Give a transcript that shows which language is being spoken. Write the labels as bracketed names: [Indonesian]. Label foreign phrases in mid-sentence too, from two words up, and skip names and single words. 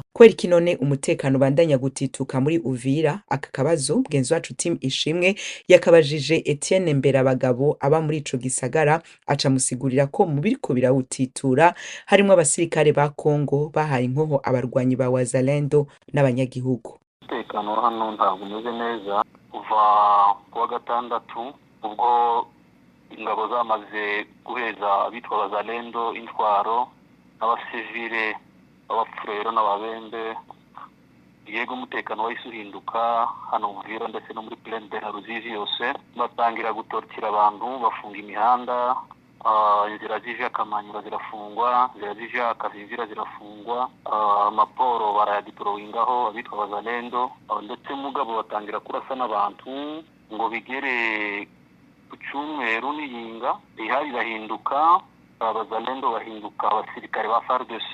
[Rundi] Kweri kinone umutekano bandanya gutituka muri Uvira, aka kabazo mugenzi wacu Team Ishimwe yakabajije Etienne Mberabagabo aba muri ico gisagara, aca musigurira ko mu biriko birawutitura harimo abasirikare ba Kongo bahaye inkoho abarwanyi ba Wazalendo n'abanyagihugu. [Kinyarwanda] Umutekano hano ntabwo umeze neza kuva kuwa gatandatu ubwo ingabo zamaze guheza abitwa Wazalendo intwaro n'abasivile abafurero n'ababembe. Yego umutekano wahise uhinduka hano Uvira ndetse no muri Plaine de la Ruzizi yose, batangira gutortira abantu, bafunga imihanda, inzira zije Kamanyura zirafungwa, inzira zije Kazinzira zirafungwa, amaporo barayadiprowingaho abitwa Wazalendo, ndetse mugabo batangira kurasa n'abantu ngo bigere ku cyumweru n'iyinga ihari bahinduka Abazalendo bahinduka abasirikare ba FARDC.